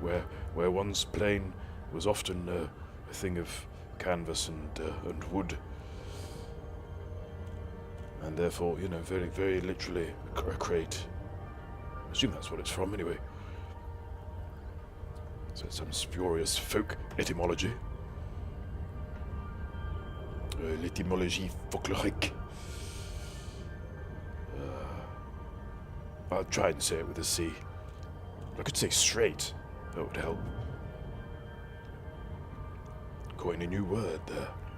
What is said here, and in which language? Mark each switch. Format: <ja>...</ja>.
<en>Where one's plane was often a thing of canvas and wood, and therefore, very, very literally a crate. I assume that's what it's from, anyway. So some spurious folk etymology.</en> <fr>L'étymologie folklorique.</fr> <en>I'll try and say it with a C. I could say straight. That would help. Coin a new word there.</en>